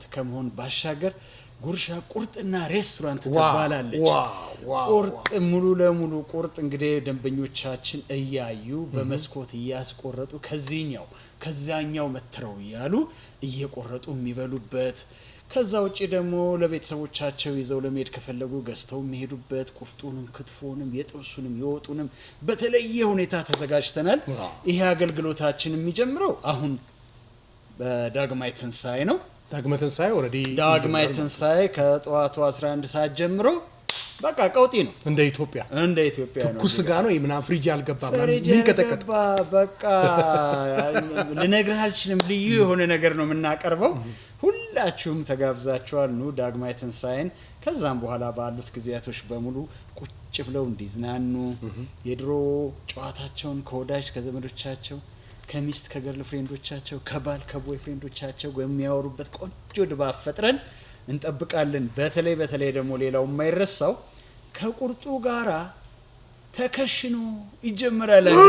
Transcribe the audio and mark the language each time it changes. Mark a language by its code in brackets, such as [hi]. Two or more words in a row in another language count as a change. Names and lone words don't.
[am] ከመሆን ባሻገር ጉርሻ ቁርጥና ሬስቶራንት ትባላለች። ቁርጥ ሙሉ ለሙሉ ቁርጥ እንግዲህ ደንበኞቻችን እያዩ በመስኮት እያስቆረጡ ከዛኛው መትረው እያሉ እየቆረጡ የሚበሉበት፣ ከዛ ውጪ ደግሞ ለቤተሰቦቻቸው ይዘው ለመሄድ ከፈለጉ ገዝተው የሚሄዱበት፣ ቁርጡንም ክትፎንም የጥብሱንም የወጡንም በተለየ ሁኔታ ተዘጋጅተናል። ይሄ አገልግሎታችን የሚጀምረው አሁን በዳግማይ ትንሳኤ ነው። ዳግማይ ትንሳኤ ኦሬዲ ዳግማይ ትንሳኤ ከጠዋቱ 11 ሰዓት ጀምሮ በቃ ቀውጢ ነው። እንደ ኢትዮጵያ ትኩስ ስጋ ነው የምናምን ፍሪጅ አልገባም። ምን ከተቀጠ በቃ ልነግርህ አልችልም። ልዩ የሆነ ነገር ነው የምናቀርበው። ሁላችሁም ተጋብዛችኋል። ኑ ዳግማይ ትንሳኤን ከዛም በኋላ ባሉት ጊዜያቶች በሙሉ ቁጭ ብለው እንዲዝናኑ የድሮ ጨዋታቸውን ከወዳጅ ከዘመዶቻቸው ከሚስት ከገርል ፍሬንዶቻቸው ከባል ከቦይ ፍሬንዶቻቸው የሚያወሩበት ቆንጆ ድባብ ፈጥረን እንጠብቃለን። በተለይ ደግሞ ሌላው የማይረሳው ከቁርጡ ጋራ ተከሽኖ ይጀምራል።